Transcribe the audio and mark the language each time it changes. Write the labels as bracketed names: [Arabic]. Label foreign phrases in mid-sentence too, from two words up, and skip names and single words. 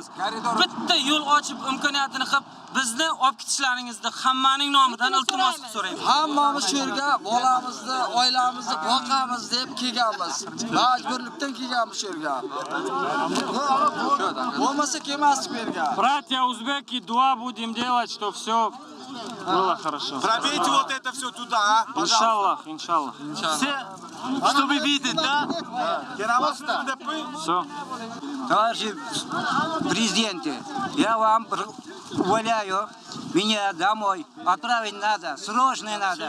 [Uzbek] Bitta yo'l ochib imkoniyatini qilib bizni olib ketishlaringizni hammaning nomidan iltimos qilib so'raymiz. Hammamiz shu yerga bolamizni, oilamizni boqamiz deb kelganmiz. Majburlikdan kelganmiz shu yerga. Bo'lmasa kelmasdik bu yerga. [Russian] Братья узбеки, дуа будем делать, что все было хорошо. Пробейте вот это все туда, а? Иншаллах, иншаллах. Чтобы видеть, да? Все. Товарищи президенты, я вам умоляю, меня домой отправить надо, срочно надо.